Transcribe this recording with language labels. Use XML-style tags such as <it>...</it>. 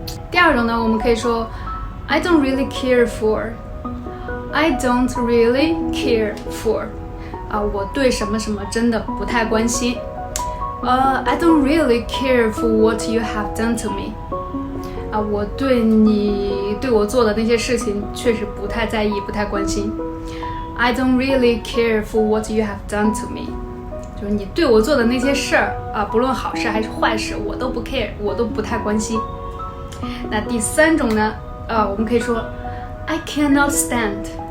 <en>第二种呢，我们可以说 I don't really care for。I don't really care for。</en> <zh>我对什么什么真的不太关心。</zh> <en>I don't really care for what you have done to me。</en> <zh>我对你对我做的那些事情确实不太在意，不太关心。</zh> <en>I don't really care for what you have done to me。</en> <zh>就是你对我做的那些事儿不论好事还是坏事，我都不 care， 我都不太关心。那第三种呢，我们可以说 I cannot stand。</zh>